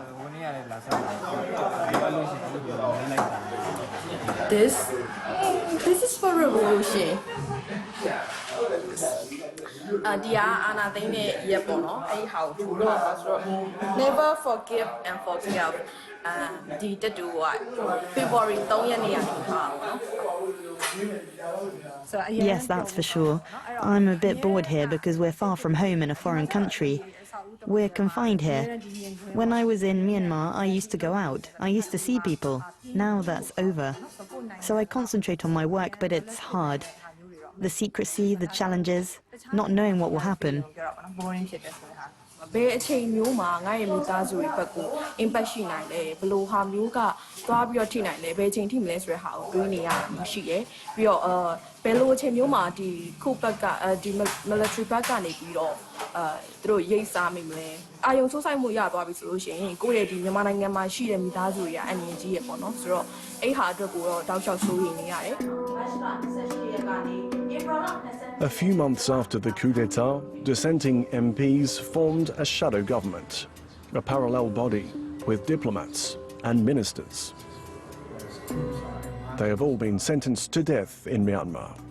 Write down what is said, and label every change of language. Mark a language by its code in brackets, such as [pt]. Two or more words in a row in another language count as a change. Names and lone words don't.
[en] This is for revolution. Never forgive and forgive. Did do what? [my] February 3 ရက်နေ့ကနေပါနော် [en] Yes, that's for sure. I'm a bit bored here because we're far from home in a foreign country. We're confined here. When I was in Myanmar, I used to go out. I used to see people. Now that's over. So I concentrate on my work, but it's hard. The secrecy, the challenges, not knowing what will happen. [my] ဘယ်အချိန်မျိုးမှာငါ့ရဲ့မိသားစုတွေဘက်ကို impact ရှိနိုင်လဲဘယ်လိုဟာမျိုးကသွားပြီးတော့ထိနိုင်လဲဘယ်အချိန်ထိမလဲဆိုတဲ့ဟာကိုတွေးနေရတာမျိုးရှိတယ်ပြီးတော့ဘယ်လိုအချိန်မျိုးမှာဒီခုဘက်ကဒီ military ဘက်ကနေပြီးတော့သူတို့ရိတ်စားမိမလဲအာယုံဆိုးဆိုင်မှုရသွားပြီဆိုလို့ရှိရင်ကိုယ့်ရဲ့ဒီမြန်မာနိုင်ငံမှာရှိတဲ့မိသားစုတွေကအန်ရင်ကြီးရပေါ့နော်ဆိုတော့အဲ့ဟာအတွက်ကိုတော့တောက်လျှောက်စိုးရိမ်နေရတယ် [en] A few months after the coup d'etat, dissenting MPs formed a shadow government, a parallel body with diplomats and ministers. They have all been sentenced to death in Myanmar.